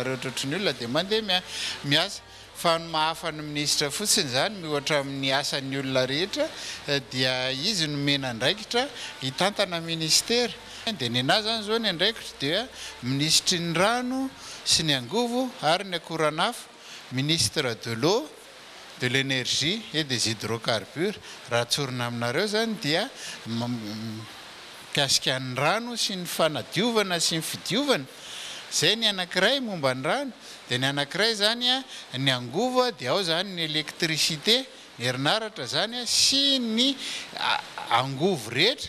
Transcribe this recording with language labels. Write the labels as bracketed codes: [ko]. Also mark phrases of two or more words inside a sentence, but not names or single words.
[mg] rehetra ohatry ny olona dia mandeha miasa fa ny mahafa ny ministra fotsiny zany mihoatra amin'ny asan'ny olona rehetra dia izy no mena andraikitra hitantana ministera dia ny anazy zany zao ny andraikitra dia ministry ny rano sy ny angovo ary ny akoranafo [fr] ministre de l'eau de l'énergie et des hydrocarbures [mg] raha tsorina aminareo zany dia mikasika ny rano sy ny fanadiovana sy ny fidiovana. Zay ny anankiray momba ny rano, dia ny anankiray zany a ny angovo dia ao zany ny électricité, ny herinaratra zany a sy ny angovo rehetra.